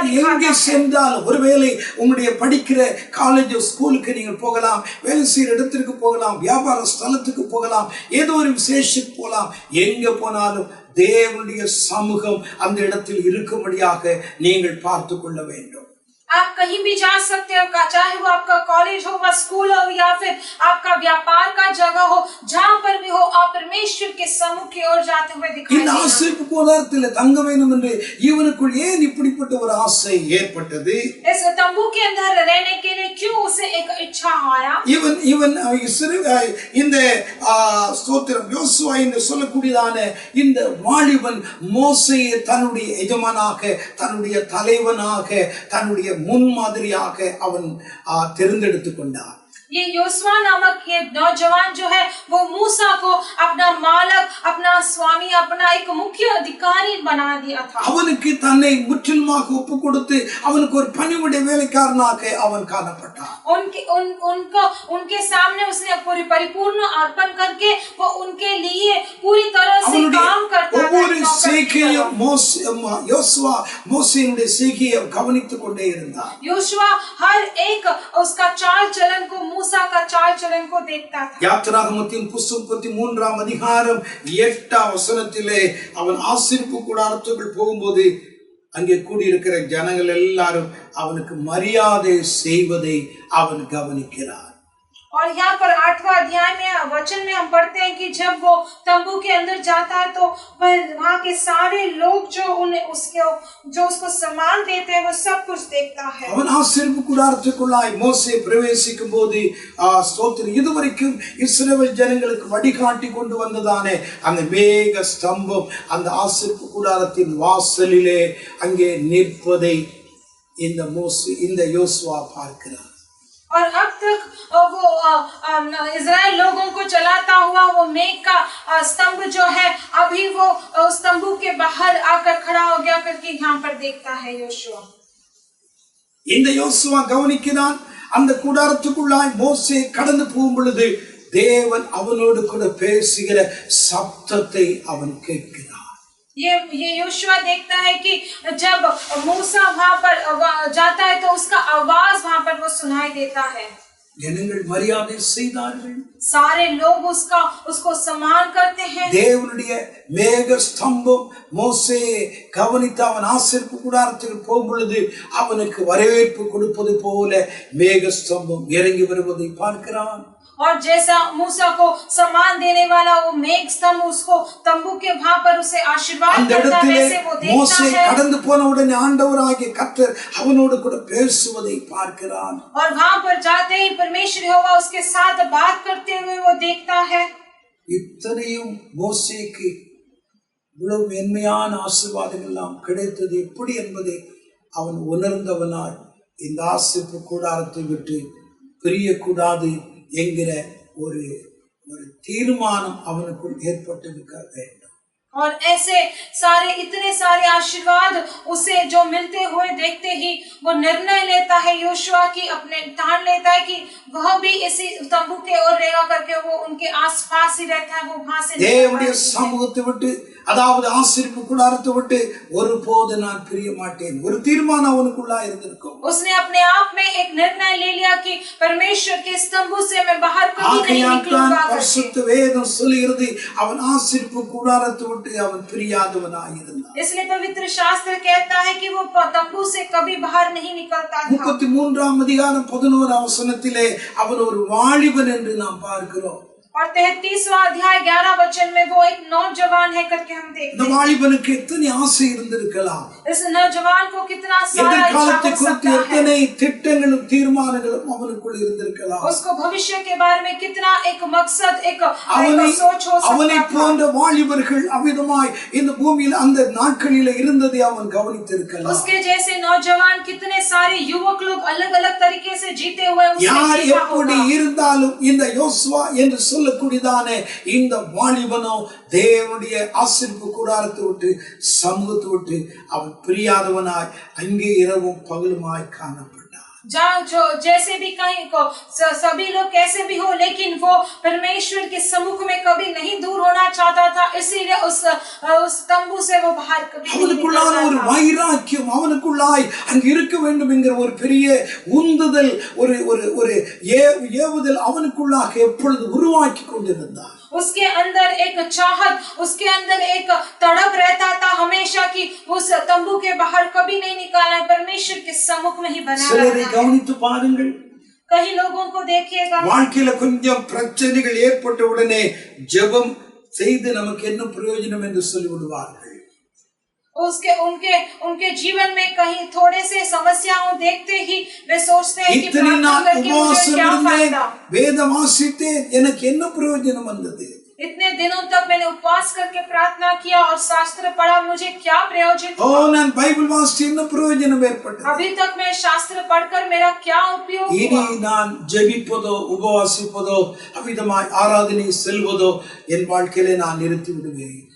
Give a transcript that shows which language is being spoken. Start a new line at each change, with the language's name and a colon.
Tamil: எங்கே சென்றாலும் ஒருவேளை உங்களுடைய படிக்கிற காலேஜ் ஸ்கூலுக்கு நீங்கள் போகலாம், வேலை செய்கிற இடத்திற்கு போகலாம், வியாபார ஸ்தலத்துக்கு போகலாம், ஏதோ ஒரு விசேஷத்துக்கு போகலாம், எங்க போனாலும் தேவனுடைய சமூகம் அந்த இடத்தில் இருக்கும்படியாக நீங்கள் பார்த்து கொள்ள வேண்டும்.
Hindi: आप कहीं भी जा सकते हो, चाहे वो आपका कॉलेज हो, व स्कूल हो, या फिर आपका व्यापार का जगह हो, जहाँ पर भी हो, आप परमेश्वर के सम्मुख की ओर जाते हुए दिखाई
Tamil: இந்த ஆசரிப்பு கூடாரத்தில் தங்க வேண்டும் என்று இவனுக்குள் ஏன் இப்படிப்பட்ட ஒரு ஆசை ஏற்பட்டது?
Hindi: इस तंबू के अंदर रहने के लिए क्यों उसे एक इच्छा आया?
Tamil: இவன் இந்த ஸ்தோத்திரம் யோசுவா என்று சொல்லக்கூடியதான இந்த வாலிபன் மோசேயை தன்னுடைய எஜமானாக, தன்னுடைய தலைவனாக, தன்னுடைய முன்மாதிரியாக அவன் தேர்ந்தெடுத்துக் கொண்டான்.
Hindi: ये योशुआ नामक ये नौजवान जो है वो मूसा को अपना मालक, अपना स्वामी, अपना एक मुख्य अधिकारी बना दिया था।
Tamil: அவனுக்கு தன்னை முற்றிலுமாக ஒப்புக் கொடுத்து அவனுக்கு ஒரு பணிவுடைய வேலைக்காரனாக அவன் காணப்பட்டான்.
Hindi: उनके सामने उसने पूरी परिपूर्ण अर्पण करके वो उनके लिए पूरी तरह से काम करता था।
Tamil: ஒவ்வொரு செய்கையும் யோசுவா மோசேயுடைய செய்கையை கவனித்துக் கொண்டே இருந்தான்.
Hindi: योशुआ हर एक उसका चाल चलन को, मूसा का चाल चलन को देखता था।
Tamil: யாத்திராகமத்தின் புஸ்தகம் 33ஆம் அதிகாரம் 8ஆம் வசனத்திலே அவன் ஆசரிப்பு கூடாரத்துக்குள் போகும்போது அங்கே கூடியிருக்கிற ஜனங்கள் எல்லாரும் அவனுக்கு மரியாதை செய்வதை அவன் கவனிக்கிறார்.
Hindi: और यहाँ पर 8वां अध्याय में वचन में हम पढ़ते हैं कि जब वो तंबू के अंदर जाता है तो वहाँ के सारे लोग जो उसको सम्मान देते हैं वो सब कुछ देखता है।
Tamil: அவன் ஆசரிப்பு கூடாரத்துக்குள்ளாய் மோசே பிரவேசிக்கும் போது ஸ்தோத்திரம் இதுவரைக்கும் இஸ்ரவேல் ஜனங்களுக்கு வழிகாட்டி கொண்டு வந்ததானே அந்த மேக ஸ்தம்பம் அந்த ஆசரிப்பு கூடாரத்தின் வாசலிலே அங்கே நிற்பதை இந்த யோசுவா பார்க்கிறார்.
Hindi: और अब तक वो इज़राइल लोगों को चलाता हुआ वो मेघ का स्तंभ जो है अभी वो उस तंबू के बाहर आकर खड़ा हो गया करके यहाँ पर देखता है योशुआ।
Tamil: இந்த யோசுவா கவனிக்கிறான். அந்த கூடாரத்துக்குள்ளாய் மோசே கடந்து போகும் பொழுது தேவன் அவனோடு கூட பேசுகிற சப்தத்தை அவன் கேட்கிறான்.
Hindi: ये योशुआ देखता है कि जब मूसा वहां पर जाता है तो उसका आवाज वहां पर वो सुनाई देता है.
Tamil: ஜனங்கள் மரியாதை செய்தார்கள்.
Hindi: सारे लोग उसको सम्मान करते हैं.
Tamil: தேவனுடைய மேக ஸ்தம்பம் மோசே கவனித்து அவன் ஆசரிப்பு கூடாரத்துக்கு போகும் பொழுது அவனுக்கு வரவேற்பு கொடுப்பது போல மேக ஸ்தம்பம் இறங்கி வருவதை பார்க்கிறான்.
Hindi: और जैसा मूसा को सम्मान देने वाला वो मेघ स्तंभ उसको तंबू के वहां पर उसे आशीर्वाद करता है, वैसे वो देखता है.
Tamil: கடந்து போன உடனே ஆண்டவராகிய கர்த்தர் அவனோடு கூட பேசுவதை பார்க்கிறான்.
Hindi: और वहां पर जाते ही परमेश्वर यहोवा उसके साथ बात करते हुए वो देखता है.
Tamil: இத்தனையும் மோசேக்கு இவ்வளவு மேன்மையான ஆசீர்வாதங்கள் எல்லாம் கிடைத்தது எப்படி என்பதை அவன் உணர்ந்தவனாய் இந்த ஆசீர்வாத கூடாரத்தை விட்டு பிரியக்கூடாது என்கிற ஒரு தீர்மானம் அவனுக்குள் ஏற்பட்டிருக்க வேண்டும்.
Hindi: और ऐसे सारे इतने सारे आशीर्वाद उसे जो मिलते हुए देखते ही वो निर्णय लेता है योशुआ की, अपने ठान लेता है कि वह भी इसी तंबू के ओर रहेगा करके वो उनके आसपास ही रहता है, वो वहां से
Tamil: தேவனுடைய சமூகத்தை விட்டு அதாவது ஆசீர்வாத கூடாரத்தை விட்டு ஒருபோது நான் பிரிய மாட்டேன் ஒரு தீர்மானம் அவனுக்குள்ளா இருந்திருக்கும்.
Hindi: उसने अपने आप में एक निर्णय ले लिया कि परमेश्वर के तंबू से मैं बाहर कभी नहीं निकलूंगा.
Tamil: பரிசுத்த வேதம் சொல்லுகிறது அவன் ஆசீர்வாத கூடாரத்தை விட்டு அவன் பிரியாதவனாய் இருந்தான்.
Hindi: इसलिए पवित्र शास्त्र कहता है कि वो तंबू से कभी बाहर नहीं निकलता था.
Tamil: 33ஆம் அதிகாரம் 11ஆம் வசனத்திலே அவன் ஒரு வாலிபன் என்று நாம் பார்க்கிறோம்.
Hindi: और 33वां अध्याय 11 वचन में वो एक नौजवान है करके हम देखते हैं.
Tamil: இந்த வாலிபனுக்கு எத்தனை ஆசை இருந்திருக்கலாம்.
Hindi: इस नौजवान को कितना सारा
Tamil: எதிர்காலத்தை குறித்து எத்தனை திட்டங்களும் தீர்மானங்களும் அவனுக்குள் இருந்திருக்கலாம்.
Hindi: उसको भविष्य के बारे में कितना एक मकसद एक सोच हो सकता
Tamil: அவனை போன்ற வாலிபர்கள் அமிதமாய் இந்த பூமியில் அந்த நாட்களிலே இருந்ததை அவன் கவனித்திருக்கலாம்.
Hindi: उसके जैसे नौजवान कितने सारे युवक लोग अलग-अलग तरीके से जीते हुए
Tamil: யார் எப்படி இருந்தாலும் இந்த யோசுவா என்று சொல்லக்கூடியதான இந்த வாலிபனோ தேவனுடைய ஆசீர்வாத கூடாரத்தை விட்டு சமூகத்தை விட்டு அவன் பிரியாதவனாய் அங்கே இரவும் பகலுமாய் காணப்பட்டான்.
Hindi: जो जैसे भी कहीं को सभी लोग कैसे भी हो लेकिन वो परमेश्वर के सम्मुख में कभी नहीं दूर होना चाहता था, इसीलिए उस तंबू से वो बाहर कभी नहीं निकलता था.
Tamil: ஒரு வைராக்கியம் அவனுக்குள்ளாய் அங்கே இருக்க வேண்டும் என்கிற ஒரு பெரிய உந்துதல் ஒரு ஏவுதல் அவனுக்குள்ளாக எப்பொழுது உருவாக்கி கொண்டிருந்தான்.
Hindi: उसके अंदर एक चाहत, उसके अंदर एक तड़प रहता था हमेशा कि उस तंबू के बाहर कभी नहीं निकालना, परमेश्वर के सम्मुख में ही बना रहना.
Tamil: கவனித்து பாருங்கள்.
Hindi: कई लोगों को देखिएगा
Tamil: வாழ்க்கையில கொஞ்சம் பிரச்சனைகள் ஏற்பட்ட உடனே ஜெபம் செய்து நமக்கு என்ன பிரயோஜனம் என்று சொல்லி விடுவார்கள்.
Hindi: उनके जीवन में कहीं थोड़े से समस्याओं देखते ही वे सोचते हैं कि प्रार्थना करके मुझे क्या फायदा.
Tamil: வேதம் வாசித்தேன் எனக்கு என்ன பிரயோஜனம் வந்தது.
Hindi: इतने दिनों तक मैंने उपवास करके प्रार्थना किया और शास्त्र पढ़ा, मुझे क्या प्रयोजन हुआ.
Tamil: நான் பைபிள் வாசித்து என்ன பிரயோஜனம் ஏற்பட்டது.
Hindi: अभी तक मैं शास्त्र पढ़कर मेरा क्या उपयोग हुआ.
Tamil: இனி நான் ஜெபிப்பதோ உபவாசிப்பதோ அவிதமாய் ஆராதனை செல்வதோ என் வாழ்க்கையிலே நான் நிறுத்தி விடுவேன்.